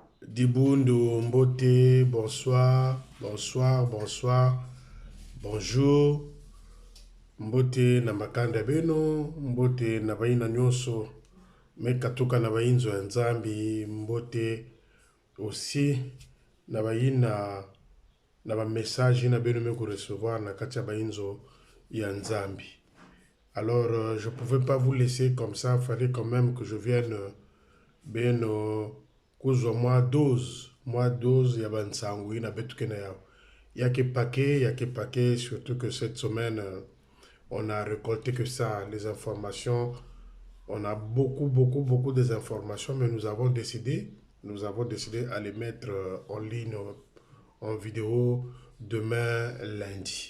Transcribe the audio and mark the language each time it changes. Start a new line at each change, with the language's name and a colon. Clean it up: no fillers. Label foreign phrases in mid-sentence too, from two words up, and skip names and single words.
French: Dibundo, Mbote, bonsoir, bonsoir, bonsoir, bonjour.
Kituba (Democratic Republic of Congo): Mbote na makanda beno, Mbote na baina nyonso, mekatuka na bainzo ya Nzambi,
French: Mbote aussi
Kituba (Democratic Republic of Congo): na baina na ba message na beno me recevoir na katia bainzo ya Nzambi.
French: Alors, je ne pouvais pas vous laisser comme ça, il fallait quand même que je vienne
Kituba (Democratic Republic of Congo): beno kuzwa moi 12 ya bansangu na betuke na yao.
French: Il y a que paquet, surtout que cette semaine, on a récolté que ça, les informations. On a beaucoup des informations, mais nous avons décidé à les mettre en ligne, en vidéo, demain lundi.